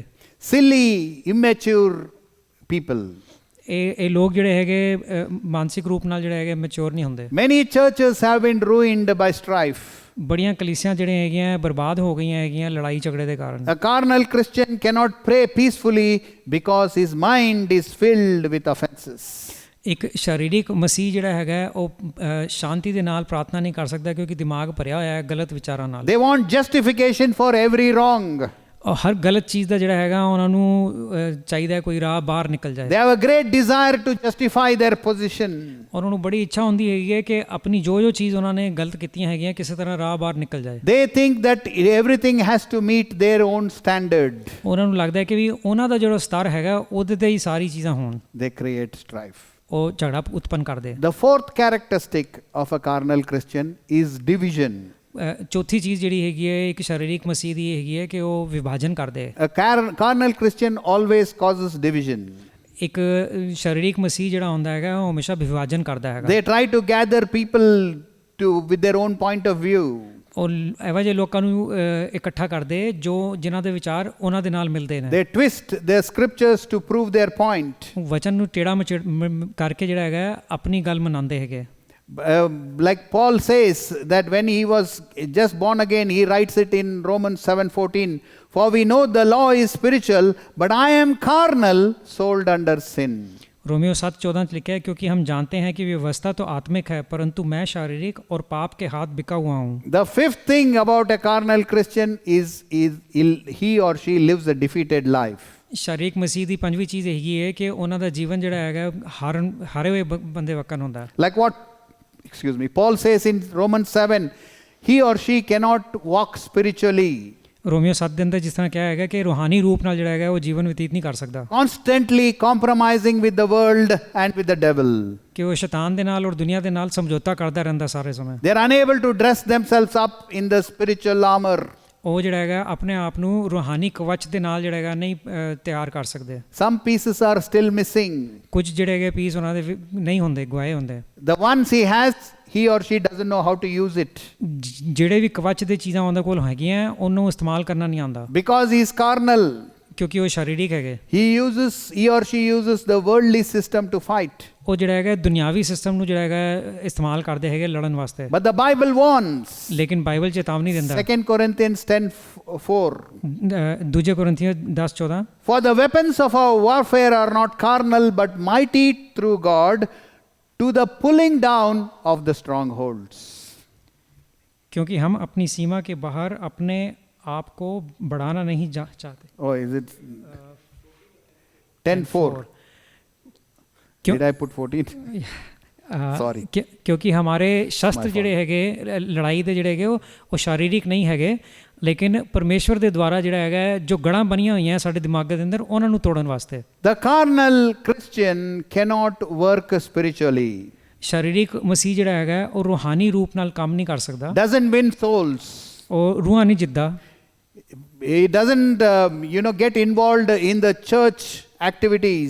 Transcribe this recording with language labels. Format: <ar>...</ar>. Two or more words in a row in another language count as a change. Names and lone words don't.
<en>Silly, immature people.</en> <pa>ਇਹ ਲੋਕ ਜਿਹੜੇ ਹੈਗੇ ਮਾਨਸਿਕ ਰੂਪ ਨਾਲ ਜਿਹੜੇ ਹੈਗੇ ਮੈਚੁਰ ਨਹੀਂ ਹੁੰਦੇ।</pa> <en>Many churches have been ruined by strife.</en> <pa>ਬੜੀਆਂ ਕਲੀਸਿਆਂ ਜਿਹੜੀਆਂ ਹੈਗੀਆਂ ਬਰਬਾਦ ਹੋ ਗਈਆਂ ਹੈਗੀਆਂ ਲੜਾਈ ਝਗੜੇ ਦੇ ਕਾਰਨ।</pa> <en>A carnal Christian cannot pray peacefully because his mind is filled with offenses.</en> <pa>ਇੱਕ ਸਰੀਰਿਕ ਮਸੀਹ ਜਿਹੜਾ ਹੈਗਾ ਉਹ ਸ਼ਾਂਤੀ ਦੇ ਨਾਲ ਪ੍ਰਾਰਥਨਾ ਨਹੀਂ ਕਰ ਸਕਦਾ ਕਿਉਂਕਿ ਦਿਮਾਗ ਭਰਿਆ ਹੋਇਆ ਹੈ ਗਲਤ ਵਿਚਾਰਾਂ ਨਾਲ।</pa> <en>They want justification for every wrong.</en> <pa>ਹਰ ਗਲਤ ਚੀਜ਼ ਦਾ ਜਿਹੜਾ ਹੈਗਾ ਉਹਨਾਂ ਨੂੰ ਚਾਹੀਦਾ ਹੈ ਕੋਈ ਰਾਹ ਬਾਹਰ ਨਿਕਲ ਜਾਏ।</pa> <en>They have a great desire to justify their position.</en> <pa>ਉਹਨਾਂ ਨੂੰ ਬੜੀ ਇੱਛਾ ਹੁੰਦੀ ਹੈਗੀ ਹੈ ਕਿ ਆਪਣੀ ਜੋ ਚੀਜ਼ ਉਹਨਾਂ ਨੇ ਗਲਤ ਕੀਤੀਆਂ ਹੈਗੀਆਂ ਕਿਸੇ ਤਰ੍ਹਾਂ ਰਾਹ ਬਾਹਰ ਨਿਕਲ ਜਾਏ।</pa> <en>They think that everything has to meet their own standard.</en> <pa>ਉਹਨਾਂ ਨੂੰ ਲੱਗਦਾ ਹੈ ਕਿ ਵੀ ਉਹਨਾਂ ਦਾ ਜਿਹੜਾ ਸਤਰ ਹੈਗਾ ਉਹਦੇ ਤੇ ਹੀ ਸਾਰੀ ਚੀਜ਼ਾਂ ਹੋਣ।</pa> <en>They create strife.</en> <pa>ਉਹ ਝਗੜਾ ਉਤਪੰਨ ਕਰਦੇ।</pa> <en>The fourth characteristic of a carnal Christian is division.</en> <pa>ਚੌਥੀ ਚੀਜ਼ ਜਿਹੜੀ ਹੈਗੀ ਹੈ ਇੱਕ ਸਰੀਰਿਕ ਮਸੀਹ ਦੀ ਹੈਗੀ ਹੈ ਕਿ ਉਹ ਵਿਭਾਜਨ ਕਰਦੇ।</pa> <en>A carnal Christian always causes division.</en> <pa>ਇੱਕ ਸਰੀਰਿਕ ਮਸੀਹ ਜਿਹੜਾ ਹੁੰਦਾ ਹੈਗਾ ਉਹ ਹਮੇਸ਼ਾ ਵਿਭਾਜਨ ਕਰਦਾ ਹੈਗਾ।</pa> <en>They try to gather people with their own point of view.</en> <pa>ਉਹ ਇਹੋ ਜਿਹੇ ਲੋਕਾਂ ਨੂੰ ਇਕੱਠਾ ਕਰਦੇ ਜੋ ਜਿਨ੍ਹਾਂ ਦੇ ਵਿਚਾਰ ਉਹਨਾਂ ਦੇ ਨਾਲ ਮਿਲਦੇ ਨੇ।</pa> <en>They twist their scriptures to prove their point.</en> <pa>ਵਚਨ ਨੂੰ ਟੇੜਾ ਕਰਕੇ ਜਿਹੜਾ ਹੈਗਾ ਆਪਣੀ ਗੱਲ ਮਨਾਉਂਦੇ ਹੈਗੇ।</pa> <en>Like Paul says that when he was just born again, he writes it in Romans 7:14, for we know the law is spiritual, but I am carnal, sold under sin.</en> <hi>रोमियो 7:14 ਚ लिखा है क्योंकि हम जानते हैं कि व्यवस्था तो आत्मिक है परंतु मैं शारीरिक और पाप के हाथ बिका हुआ हूँ।</hi> <en>The fifth thing about a carnal Christian is he or she lives a defeated life.</en> <pa>ਸ਼ਰੀਕ ਮਸੀਹ ਦੀ ਪੰਜਵੀਂ ਚੀਜ਼ ਇਹੀ ਹੈ ਕਿ ਉਹਨਾਂ ਦਾ ਜੀਵਨ ਜਿਹੜਾ ਹੈਗਾ ਹਾਰੇ ਹੋਏ ਬੰਦੇ ਵਕਨ ਹੁੰਦਾ।</pa> <en>Like what Paul says in Romans 7, he or she cannot walk spiritually.</en> <pa>ਰੋਮੀਓ 7 ਦੇ ਅੰਦਰ ਜਿਸ ਤਰ੍ਹਾਂ ਕਿਹਾ ਹੈਗਾ ਕਿ ਰੂਹਾਨੀ ਰੂਪ ਨਾਲ ਜਿਹੜਾ ਹੈਗਾ ਉਹ ਜੀਵਨ ਬਤੀਤ ਨਹੀਂ ਕਰ ਸਕਦਾ।</pa> <en>Constantly compromising with the world and with the devil.</en> <pa>ਕਿ ਉਹ ਸ਼ੈਤਾਨ ਦੇ ਨਾਲ ਔਰ ਦੁਨੀਆ ਦੇ ਨਾਲ ਸਮਝੌਤਾ ਕਰਦਾ ਰਹਿੰਦਾ ਸਾਰੇ ਸਮੇਂ।</pa> <en>They are unable to dress themselves up in the spiritual armor.</en> <pa>ਉਹ ਜਿਹੜਾ ਹੈਗਾ ਆਪਣੇ ਆਪ ਨੂੰ ਰੂਹਾਨੀ ਕਵਚ ਦੇ ਨਾਲ ਜਿਹੜਾ ਹੈਗਾ ਨਹੀਂ ਤਿਆਰ ਕਰ ਸਕਦੇ।</pa> <en>Some pieces are still missing.</en> <pa>ਕੁਝ ਜਿਹੜੇ ਹੈਗੇ ਪੀਸ ਉਹਨਾਂ ਦੇ ਨਹੀਂ ਹੁੰਦੇ, ਗਵਾਏ ਹੁੰਦੇ।</pa> <en>The ones he has, he or she doesn't know how to use it.</en> <pa>ਜਿਹੜੇ ਵੀ ਕਵਚ ਦੇ ਚੀਜ਼ਾਂ ਉਹਨਾਂ ਕੋਲ ਹੈਗੀਆਂ ਉਹਨੂੰ ਇਸਤੇਮਾਲ ਕਰਨਾ ਨਹੀਂ ਆਉਂਦਾ।</pa> <en>Because he is carnal.</en> <pa>ਕਿਉਂਕਿ ਉਹ ਸਰੀਰਿਕ ਹੈਗੇ।</pa> <en>He or she uses the worldly system to fight.</en> <pa>ਉਹ ਜਿਹੜਾ ਹੈਗਾ ਦੁਨਿਆਵੀ ਸਿਸਟਮ ਨੂੰ ਜਿਹੜਾ ਹੈਗਾ ਇਸਤੇਮਾਲ ਕਰਦੇ ਹੈਗੇ ਲੜਨ ਵਾਸਤੇ।</pa> <en>But the Bible warns.</en> <pa>ਲੇਕਿਨ ਬਾਈਬਲ ਚੇਤਾਵਨੀ ਦਿੰਦਾ।</pa> <en>2 Corinthians 10:4.</en> <pa>2 ਕੋਰਿੰਥੀਆਂ 10:14</pa> <en>For the weapons of our warfare are not carnal but mighty through God to the pulling down of the strongholds.</en> <hi>क्योंकि हम अपनी सीमा के बाहर अपने आप को बढ़ाना नहीं चाहते।</hi> <en>Oh, is it 10:4? Did I put 14? Sorry.</en> <hi>क्योंकि हमारे शस्त्र</hi> <pa>ਜਿਹੜੇ ਹੈਗੇ ਲੜਾਈ ਦੇ ਜਿਹੜੇ ਹੈਗੇ ਉਹ ਸ਼ਾਰੀਰਿਕ ਨਹੀਂ ਹੈਗੇ ਲੇਕਿਨ ਪਰਮੇਸ਼ਵਰ ਦੇ ਦੁਆਰਾ ਜਿਹੜਾ ਹੈਗਾ ਜੋ ਗੜਾਂ ਬਣੀਆਂ ਹੋਈਆਂ ਸਾਡੇ ਦਿਮਾਗ ਦੇ ਅੰਦਰ ਉਹਨਾਂ ਨੂੰ ਤੋੜਨ ਵਾਸਤੇ।</pa> <en>The carnal Christian cannot work spiritually.</en> <pa>ਸ਼ਾਰੀਰਿਕ ਮਸੀਹ ਜਿਹੜਾ ਹੈਗਾ ਉਹ ਰੂਹਾਨੀ ਰੂਪ ਨਾਲ ਕੰਮ ਨਹੀਂ ਕਰ ਸਕਦਾ।</pa> <en>Doesn't win souls.</en> <pa>ਉਹ ਰੂਹਾਂ ਨਹੀਂ ਜਿੱਤਦਾ।</pa> <en>He doesn't get involved in the church activities.</en>